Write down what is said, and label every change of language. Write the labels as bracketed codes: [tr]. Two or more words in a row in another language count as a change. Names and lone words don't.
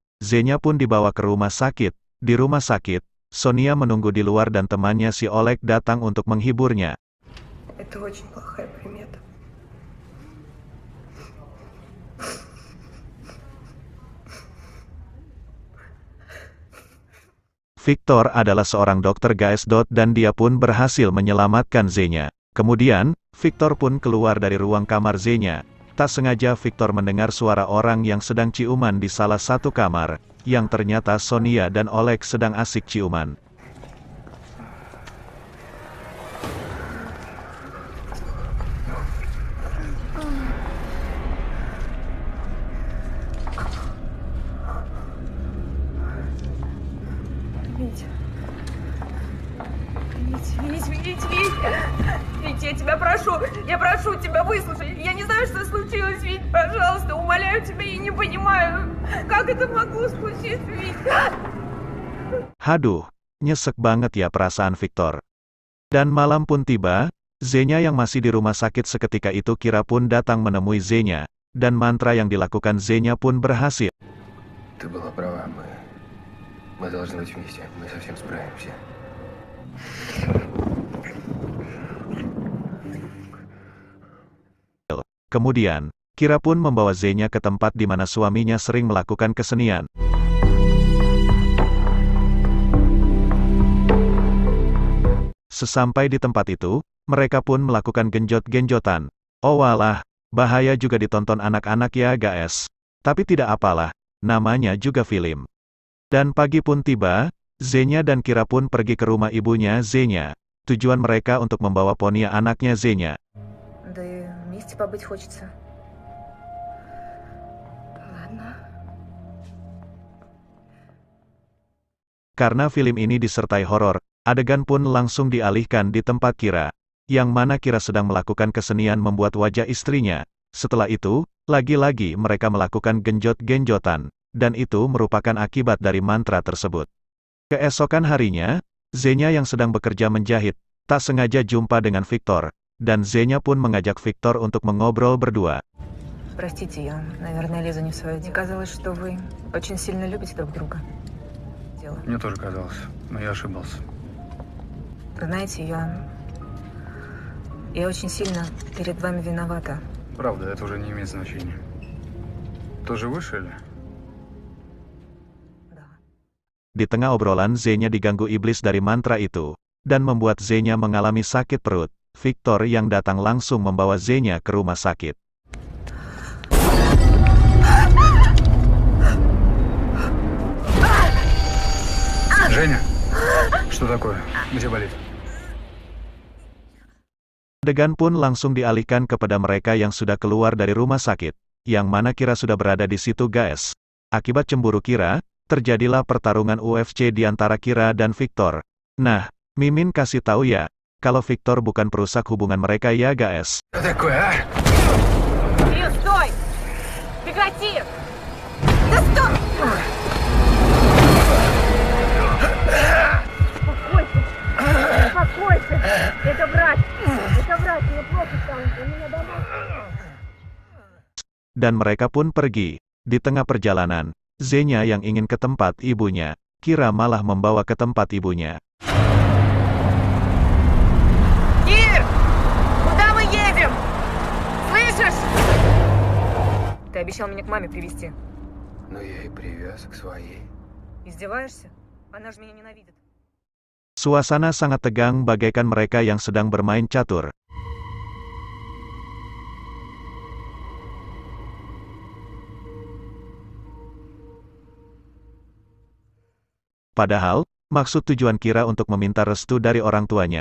[id] Zenya pun dibawa ke rumah sakit. Di rumah sakit, Sonia menunggu di luar dan temannya si Oleg datang untuk menghiburnya. [ru] Это очень плохая примета. [id] Victor adalah seorang dokter guys. Dan dia pun berhasil menyelamatkan Zenya. Kemudian, Victor pun keluar dari ruang kamar Zenya. Tak sengaja Victor mendengar suara orang yang sedang ciuman di salah satu kamar, yang ternyata Sonia dan Oleg sedang asik ciuman. [ru] Вить. Вить, я тебя прошу тебя, выслушай. Я не знаю, что случилось, Вить, пожалуйста, умоляю тебя, я не понимаю, как это могло случиться, Вить. [id] Haduh, nyesek banget ya perasaan Victor. Dan malam pun tiba, Zenya yang masih di rumah sakit seketika itu Kira pun datang menemui Zenya, dan mantra yang dilakukan Zenya pun berhasil. [ru] Ты была права, мы должны быть вместе, мы совсем справимся. [id] Kemudian, Kira pun membawa Zenya ke tempat di mana suaminya sering melakukan kesenian. Sesampai di tempat itu, mereka pun melakukan genjot-genjotan. Oh walah, bahaya juga ditonton anak-anak ya guys. Tapi tidak apalah, namanya juga film. Dan pagi pun tiba, Zenya dan Kira pun pergi ke rumah ibunya Zenya. Tujuan mereka untuk membawa Ponia anaknya Zenya. [ru] Да и вместе побыть хочется. Ладно. [id] Karena film ini disertai horor, adegan pun langsung dialihkan di tempat Kira, yang mana Kira sedang melakukan kesenian membuat wajah istrinya. Setelah itu, lagi-lagi mereka melakukan genjot-genjotan, dan itu merupakan akibat dari mantra tersebut. Keesokan harinya, Zenya yang sedang bekerja menjahit, tak sengaja jumpa dengan Victor, dan Zenya pun mengajak Victor untuk mengobrol berdua. [ru] Простите, я, наверное, лезу не в свое дело. Казалось, что вы очень сильно любите друг друга. Дело. Мне тоже казалось, но я ошибался. Знаете, я очень сильно перед вами виновата. Правда, это уже не имеет значения. Тоже выше или? Да. [id] Di tengah obrolan Zenya diganggu iblis dari mantra itu, dan membuat Zenya mengalami sakit perut. Victor yang datang langsung membawa Zenya ke rumah sakit. [ru] Женя, что такое? Где болит? [id] Adegan pun langsung dialihkan kepada mereka yang sudah keluar dari rumah sakit, yang mana Kira sudah berada di situ guys. Akibat cemburu Kira, terjadilah pertarungan UFC di antara Kira dan Victor. Nah, Mimin kasih tahu ya, kalau Victor bukan perusak hubungan mereka ya guys. [ru] Что такое, а? Ир, стой! Прекрати! Да стой! Успокойся! Это врач! Мне плохо стало, у меня домой. [id] Dan mereka pun pergi. Di tengah perjalanan, Zenya yang ingin ke tempat ibunya, Kira malah membawa ke tempat ibunya. [ru] Ир! Куда мы едем? Слышишь? Ты обещал меня к маме привезти. Но я и привез к своей. Издеваешься? Она же меня ненавидит. [id] Suasana sangat tegang bagaikan mereka yang sedang bermain catur. Padahal, maksud tujuan Kira untuk meminta restu dari orang tuanya.